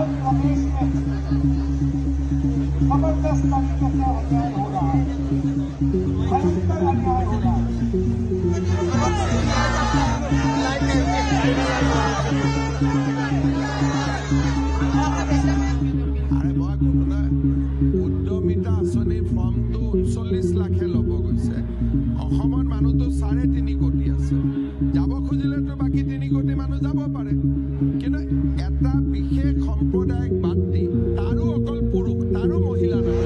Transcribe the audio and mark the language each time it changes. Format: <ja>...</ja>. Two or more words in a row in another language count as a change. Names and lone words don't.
<hi>जबरदस्त तरीके से अन्याय हो रहा है, भयंकर अन्याय हो रहा है।</hi> <as>উদ্যমিতা আঁচনিৰ ফৰ্মটো 39 লাখে ল'ব গৈছে। অসমৰ মানুহটো 3.5 কোটি আছে, যাব খুজিলেতো বাকী 3 কোটি মানুহ যাব পাৰে, কিন্তু এটা বিশেষ সম্প্ৰদায়ক বাদ দি তাৰো অকল পুৰুষ, তাৰো মহিলা</as>